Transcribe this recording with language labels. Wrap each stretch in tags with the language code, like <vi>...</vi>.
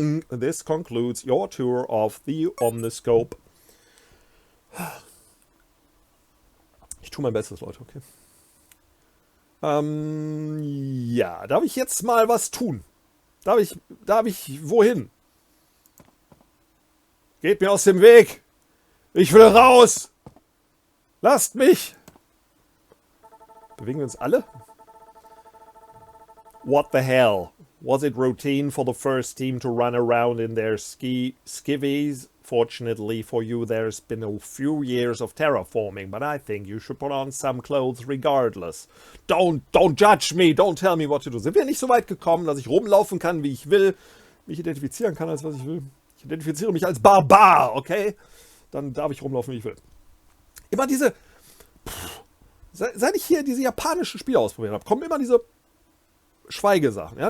<en>This concludes your tour of the Omniscope.</en> <de>Ich tue mein Bestes, Leute, okay? Ja, darf ich jetzt mal was tun? Darf ich wohin? Geht mir aus dem Weg! Ich will raus! Lasst mich! Bewegen wir uns alle?</de> <en>What the hell? Was it routine for the first team to run around in their skivvies? Fortunately for you, there's been a few years of terraforming, but I think you should put on some clothes regardless. Don't judge me, don't tell me what to do.</en> <de>Sind wir nicht so weit gekommen, dass ich rumlaufen kann, wie ich will, mich identifizieren kann, als was ich will? Ich identifiziere mich als Barbar, okay? Dann darf ich rumlaufen, wie ich will. Immer diese... Seit ich hier diese japanischen Spiele ausprobiert habe, kommen immer diese Schweigesachen. Ja?</de>